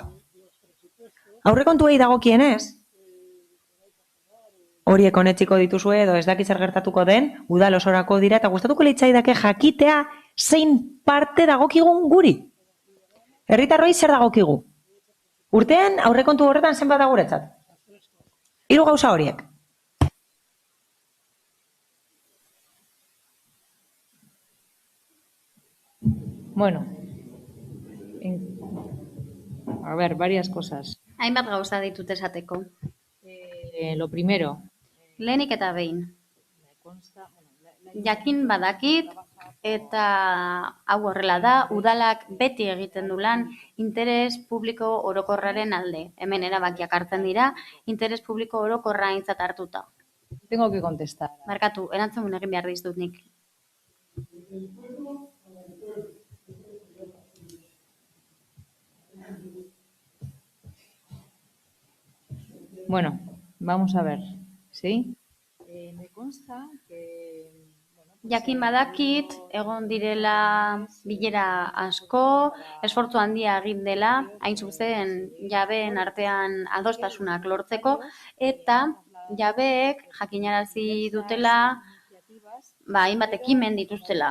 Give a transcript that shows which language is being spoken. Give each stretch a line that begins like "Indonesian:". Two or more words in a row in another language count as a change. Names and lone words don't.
Basque: Aurrekontuei dagokienez, horiek onetsiko dituzue edo ez dakit zer gertatuko den, udal osorako dira eta gustatuko litzaidake jakitea zein parte dagokigun guri. Herritarroi zer dagokigu? Urtean aurrekontu horretan zenbat da guretzat? 3 gauza horiek.
Spanish: Bueno, a ver, varias cosas.
Basque: Hainbat gauza ditut esateko.
Spanish: Lo primero.
Basque: Lehenik eta behin. Jakin badakit eta hau horrela da, udalak beti egiten du lan interes publiko orokorraren alde. Hemen erabakiak hartzen dira, interes publiko orokorra aintzat hartuta.
Spanish: Tengo que contestar.
Basque: Barkatu, erantzun egin behar dizut nik.
Spanish: Bueno, vamos a ver, ¿sí? Me consta que...
Basque: Jakin badakit, egon direla bilera asko, esfortzu handia egin dela, hain zuzen jabeen artean adostasunak lortzeko, eta jabeek jakinarazi dutela hainbat ekimen dituztela.